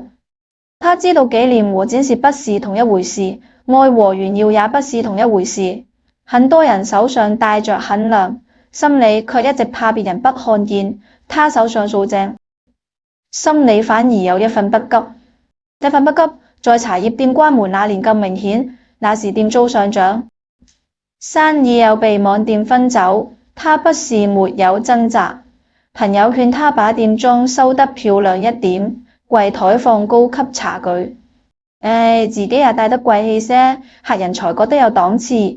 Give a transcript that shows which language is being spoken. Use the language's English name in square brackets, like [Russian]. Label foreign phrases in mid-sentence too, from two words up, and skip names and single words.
[Chinese] 他知道紀念和展示不是同一回事，愛和炫耀也不是同一回事。很多人手上戴着很亮，心裏卻一直怕別人不看見。他手上掃正，心裏反而有一份不急。這份不急在茶葉店關門那年更明顯，那時店租上漲，生意又被網店分走。他不是沒有掙扎，朋友勸他把店裝修得漂亮一點，櫃檯放高級茶具。自己也戴得貴氣些，客人才覺得有檔次。